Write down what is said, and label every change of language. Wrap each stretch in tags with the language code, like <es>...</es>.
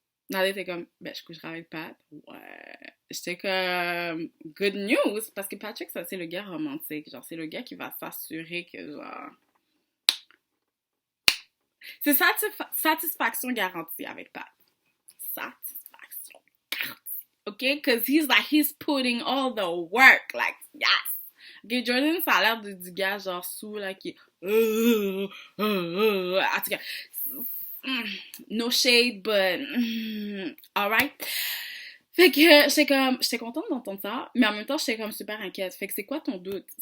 <fr>Nadé était comme, ben, je coucherai avec Pat. Ouais. J'étais comme,</fr> <en>good news,</en> <fr>parce que Patrick, ça, c'est le gars romantique. Genre, c'est le gars qui va s'assurer que, genre... C'est satisfaction garantie avec Pat. Satisfaction garantie.</fr> <en>okay? Cause he's putting all the work, like, yes.</en> <fr>Okay, Jordan, ça a l'air du gars, genre, sous, là, qui... En tout cas,</fr> <en>no shade, but... alright.</en> <fr>Fait que j'étais contente d'entendre ça, mais en même temps, j'étais comme super inquiète. Fait que c'est quoi ton doute?</fr>